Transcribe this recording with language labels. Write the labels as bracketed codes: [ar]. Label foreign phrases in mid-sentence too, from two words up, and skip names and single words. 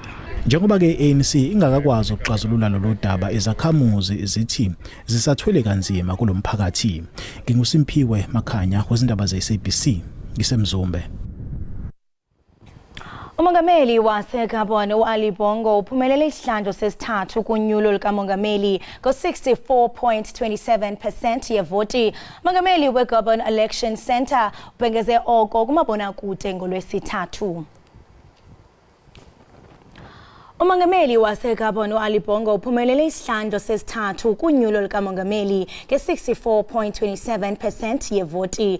[zu] Njengoba ke ANC ingakakwazi ukuxazulula lolu daba, izakhamuzi zithi zisathwele kanzima kulomphakathi. NginguSimpiwe Makhanya wezindaba ze-SABC ngisemzumbe. [xh] Umongameli waseGabon uAli Bongo uphumelele isihlandlo sesithathu kunyulo likamongameli ngo-64.27% yevoti. Umongameli weGabon Election Center ubhengeze oko kumabonakude ngolwesithathu. Umongameli waseGabon uAli Bongo uphumelele isihlandlo sesithathu kunyulo likamongameli nge-64.27% yevoti.